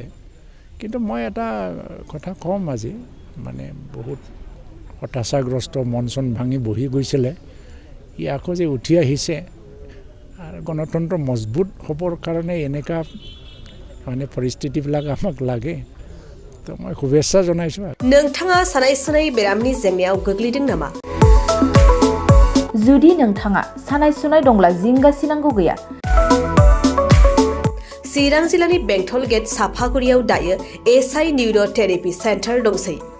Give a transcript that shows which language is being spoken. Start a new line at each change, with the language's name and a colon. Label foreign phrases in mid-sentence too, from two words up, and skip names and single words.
Assamese: কিন্তু মই এটা কথা কম আজি মানে বহুত হতাশাগ্ৰস্ত মন চন ভাঙি বহি গৈছিলে ই আকৌ যে উঠি আহিছে আৰু গণতন্ত্ৰ মজবুত হ'বৰ কাৰণে এনেকুৱা মানে পৰিস্থিতিবিলাক আমাক লাগে। তো মই শুভেচ্ছা জনাইছোঁ।
Bodo: नोंथाङा सानाय सुनाय बेरामनि जेंनायाव गोग्लैदों नामा? जुदि नोंथाङा सानाय सुनाय दंब्ला जिंगा सिनांगौ गैया। चिरां जिल्लानि बेंटल गेट साफागुरियाव दायो SI निउर'थेरापि सेन्टार दंसै।